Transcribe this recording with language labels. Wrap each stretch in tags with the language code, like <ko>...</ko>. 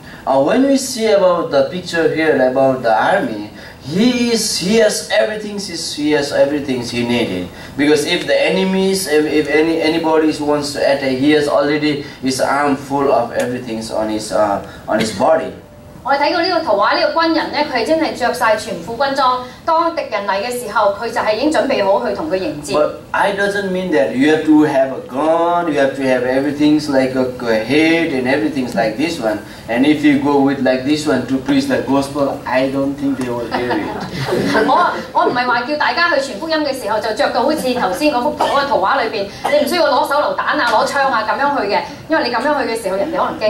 <en>When we see about the picture here about the army, he has everything he needed. Because if the enemies, if anybody wants to attack, he has already his arm full of everything on his body.</en> <yue>我哋睇過呢個圖畫，呢個軍人咧，佢係真係着晒全副軍裝。當敵人嚟嘅時候，佢就係已經準備好去同佢迎戰。</yue> <en>But I doesn't mean that you have to have a gun, you have to have everything like a head and everything like this one. And if you go with like this one to preach the gospel, I don't think they will hear it.</en> <yue>我唔係話叫大家去傳福音嘅時候就着到好似頭先嗰個圖畫裏邊，你唔需要攞手榴彈啊、攞槍啊咁樣去嘅，因為你咁樣去嘅時候，人哋可能驚。</yue>